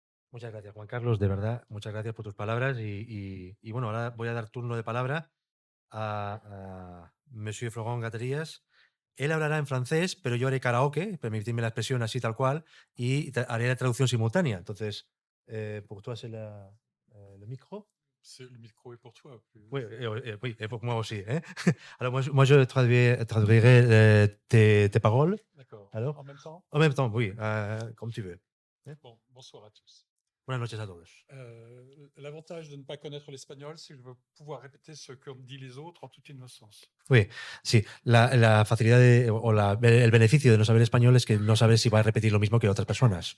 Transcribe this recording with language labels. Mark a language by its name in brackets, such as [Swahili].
[Spanish] Muchas gracias, Juan Carlos, de verdad, muchas gracias por tus palabras y bueno, ahora voy a dar turno de palabra a Monsieur Florent Gatterías. Él hablará en francés, pero yo haré karaoke, permitidme la expresión así tal cual, y haré la traducción simultánea. [French] Entonces, pour toi, c'est le micro. Le micro est pour toi. Oui, oui, et pour moi aussi. Hein. Alors, moi, je traduirai tes paroles. D'accord. Alors, En même temps? en même temps, oui, comme tu veux. Bon, bonsoir à tous. [Spanish] Buenas noches a todos. [French] L'avantage de ne pas connaître l'espagnol, c'est que je vais pouvoir répéter ce qu'ont dit les autres en toute innocence. [Spanish] Oui, sí, la facilidad el beneficio de no saber español es que no sabes si va a repetir lo mismo que otras personas.